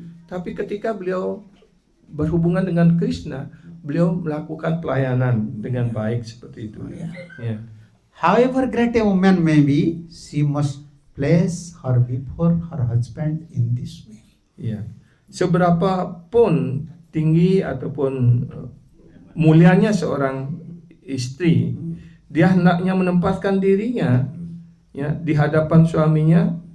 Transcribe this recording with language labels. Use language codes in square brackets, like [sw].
[id] Tapi ketika beliau berhubungan dengan Krishna, beliau melakukan pelayanan dengan baik seperti itu. Ya. [en] However great a woman may be, she must place her before her husband in this way. [id] Ya. Seberapa pun tinggi ataupun mulianya seorang istri, dia hendaknya menempatkan dirinya ya di hadapan suaminya.